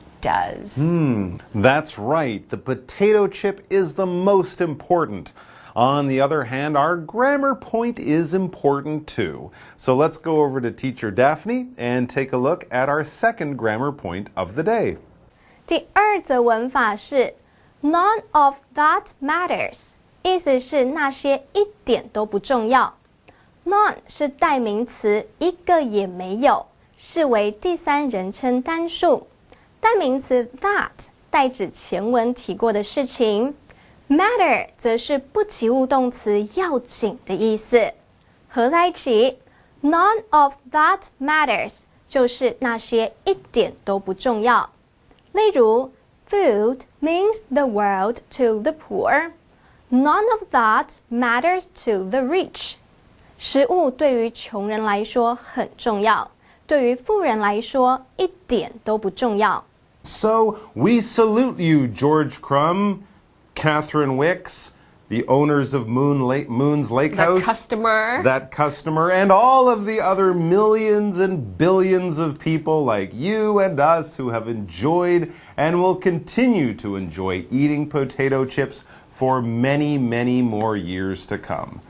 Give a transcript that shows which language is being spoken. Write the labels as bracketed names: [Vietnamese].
[English] does. That's right. The potato chip is the most important. On the other hand, our grammar point is important too. So let's go over to Teacher Daphne and take a look at our second grammar point of the day. [Chinese] 第二则文法是 [English] None of that matters， [Chinese] 意思是那些一点都不重要。 None 是代名词，一个也没有，视为第三人称单数。代名词 that 代指前文提过的事情。 Matter 则是不及物动词要紧的意思，合在一起 [English] None of that matters [Chinese] 就是那些一点都不重要。例如 [English] Food means the world to the poor. None of that matters to the rich. [Chinese] 食物对于穷人来说很重要，对于富人来说一点都不重要。 [English] So we salute you, George Crumb, Catherine Wicks, the owners of Moon's Lake House. That customer, and all of the other millions and billions of people like you and us who have enjoyed and will continue to enjoy eating potato chips for many, many more years to come.